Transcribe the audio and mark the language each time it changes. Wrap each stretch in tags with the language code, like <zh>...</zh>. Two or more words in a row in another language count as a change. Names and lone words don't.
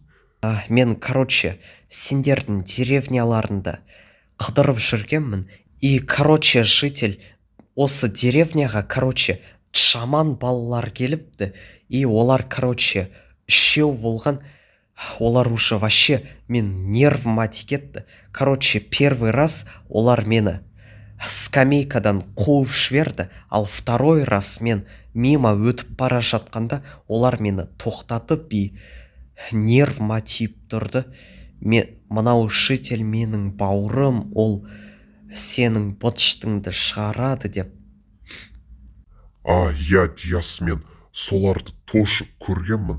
<kk>Мен, короче, сендердің деревняларында қыдырып жүргенмін.</kk> <ru>И, короче, житель,</ru> <kk>осы деревняға, короче, жаман балалар келіпті. И олар, короче, үшеу болған. Олар</kk> <ru>уже вообще</ru> <kk>мен нервыма тикетті. Короче,</kk> <ru>первый раз</ru> <kk>олар мені скамейкадан қуып жіберді. Ал</kk> <ru>второй раз</ru> <kk>мен мимо өтіп бара жатқанда олар мені тоқтатып и нервыма тиіп тұрды. Мынау житель менің бауырым, ол сенің быт-шытыңды шығарады деп. Я, Диас, мен соларды тоже көргенмін.</kk>